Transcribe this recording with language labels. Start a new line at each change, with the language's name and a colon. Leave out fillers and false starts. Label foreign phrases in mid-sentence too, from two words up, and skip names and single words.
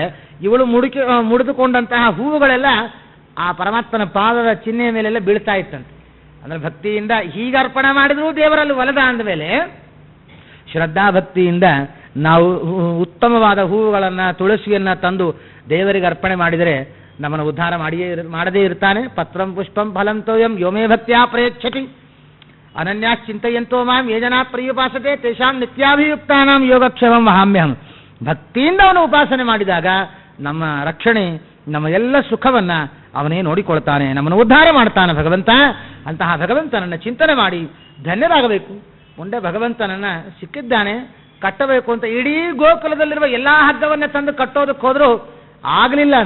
Kannada: ಇವಳು ಮುಡಿದುಕೊಂಡಂತಹ ಹೂವುಗಳೆಲ್ಲ ಆ ಪರಮಾತ್ಮನ ಪಾದದ ಚಿಹ್ನೆಯ ಮೇಲೆಲ್ಲ ಬೀಳ್ತಾ ಇತ್ತಂತೆ. ಅಂದರೆ ಭಕ್ತಿಯಿಂದ ಹೀಗೆ ಅರ್ಪಣೆ ಮಾಡಿದ್ರು ದೇವರಲ್ಲಿ ಒಲದ ಅಂದಮೇಲೆ ಶ್ರದ್ಧಾ ಭಕ್ತಿಯಿಂದ ನಾವು ಉತ್ತಮವಾದ ಹೂವುಗಳನ್ನು ತುಳಸಿಯನ್ನು ತಂದು ದೇವರಿಗೆ ಅರ್ಪಣೆ ಮಾಡಿದರೆ ನಮ್ಮನ್ನು ಉದ್ಧಾರ ಮಾಡದೇ ಇರ್ತಾನೆ.
Sanskrit: ಪತ್ರಂ ಪುಷ್ಪಂ ಫಲಂ ತೋಯಂ ಯೋಮೇ ಭಕ್ತ್ಯಾ ಪ್ರಯಚ್ಛತಿ ಅನನ್ಯಾ ಚಿಂತೆಯಂತೋ ಮಾಂ ಯೇ ಜನಾ ಪ್ರಿಯುಪಾಸತೆ ತೇಷಾಂ ನಿತ್ಯಾಭಿಯುಕ್ತಾನಾಂ ಯೋಗಕ್ಷೇಮಂ ವಹಾಮ್ಯಹಂ.
Kannada: ಭಕ್ತಿಯಿಂದ ಅವನು ಉಪಾಸನೆ ಮಾಡಿದಾಗ ನಮ್ಮ ರಕ್ಷಣೆ, ನಮ್ಮ ಎಲ್ಲ ಸುಖವನ್ನ ಅವನೇ ನೋಡಿಕೊಳ್ತಾನೆ, ನಮ್ಮನ್ನು ಉದ್ಧಾರ ಮಾಡ್ತಾನೆ ಭಗವಂತ. ಅಂತಹ ಭಗವಂತನನ್ನು ಚಿಂತನೆ ಮಾಡಿ ಧನ್ಯರಾಗಬೇಕು. ಮುಂದೆ ಭಗವಂತನನ್ನ ಸಿಕ್ಕಿದ್ದಾನೆ, ಕಟ್ಟಬೇಕು ಅಂತ ಇಡೀ ಗೋಕುಲದಲ್ಲಿರುವ ಎಲ್ಲಾ ಹಗ್ಗವನ್ನೇ ತಂದು ಕಟ್ಟೋದಕ್ಕೆ ಹೋದ್ರು ಆಗಲಿಲ್ಲ ಅಂತ.